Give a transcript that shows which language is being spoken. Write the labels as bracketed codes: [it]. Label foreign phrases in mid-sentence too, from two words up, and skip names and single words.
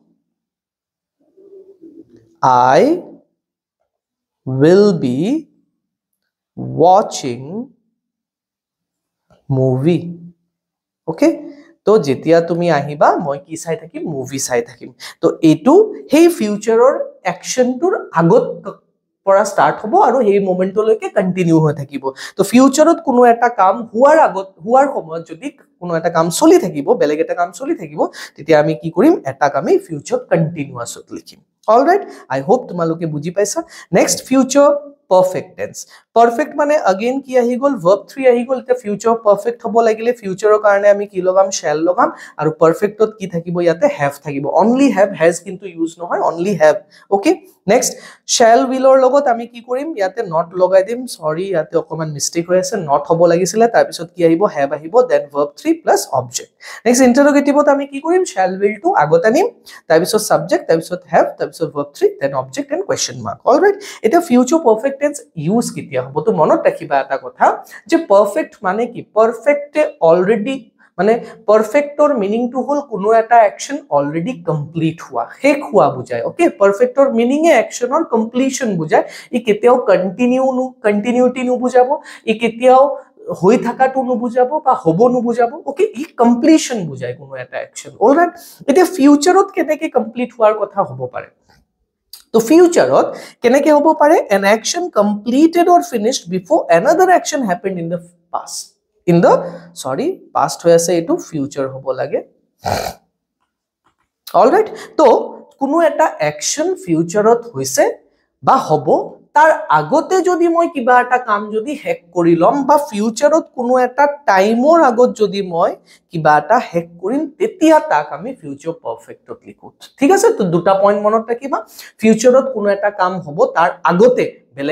[en] I will be watching movie okay [as] তো যেতিয়া তুমি আহিবা মই কি চাই থাকিম মুভি চাই থাকিম তো এটো হেই ফিউচাৰৰ অ্যাকশনটোৰ আগত পৰা স্টার্ট হ'ব আৰু হেই মোমেন্টলৈকে কন্টিনিউ হৈ থাকিব তো ফিউচাৰত কোনো এটা কাম হোৱাৰ আগত হোৱাৰ সময়ত যদি কোনো এটা কাম চলি থাকিব বেলেগ এটা কাম চলি থাকিব তেতিয়া আমি কি কৰিম এটা কামে [en] future continuous [as] লিখিম [en] all right I hope [as] তোমালোকে বুজি পাইছা [en] next future perfect tense perfect [as] মানে again কি আহি গল [en] verb 3 [as] আহি গল এটা [en] future perfect [as] হ'ব লাগিলে future কাৰণে আমি কি লগাম shall লগাম আৰু perfect ত কি থাকিব ইয়াতে have থাকিব [en] only have has [as] কিন্তু ইউজ নহয় [en] only have okay next shall will [as] ৰ লগত আমি কি কৰিম ইয়াতে not লগাই দিম sorry ইয়াতে অকমান মিস্টেক হৈ আছে not হ'ব লাগিছিলে তাৰ পিছত কি আহিব have আহিব [en] then verb 3 plus object next interrogative [as] ত আমি কি কৰিম [en] shall will to [as] আগত আনিম তাৰ পিছত subject তাৰ পিছত have তাৰ পিছত verb 3 [en] then object and question mark all right [as] এটা [en] future perfect tense use [as] কেতিয়া হ'ব তো মনত ৰাখিবা এটা কথা যে perfect মানে কি [en] perfect already [as] মানে [en] perfector meaning to [as] হল কোনো এটা action already complete হোৱা শেষ হোৱা বুজায় okay [en] perfector meaning [as] এ [en] action or completion [as] বুজায় ই কেতিয়াও continuity নু বুজাব ই কেতিয়াও হৈ থাকাটো নু বুজাব বা হ'ব নু বুজাব okay ই completion বুজায় কোনো এটা [en] action all right [as] এটা ফিউচাৰত কেনেকৈ কমপ্লিট হোৱাৰ কথা হ'ব পাৰে তো ফিউচাৰত কেনেকৈ হ'ব পাৰে [en] an action completed or finished before another action happened in the past in the sorry past [as] হৈ আছে এটো future হ'ব লাগে [en] all right [as] তো কোনো এটা [en] action futureত [as] হৈছে বা হ'ব তাৰ আগতে যদি মই কিবা এটা কাম যদি হেক কৰি লম বা ফিউচাৰত কোনো এটা টাইমৰ আগত যদি মই কিবা এটা হেক কৰিম তেতিয়া তাক আমি [en] future perfect [as] লিখো ঠিক আছে তো দুটা পয়েন্ট মনত ৰাখিবা ফিউচাৰত কোনো এটা কাম হ'ব তাৰ আগতে বেলেগ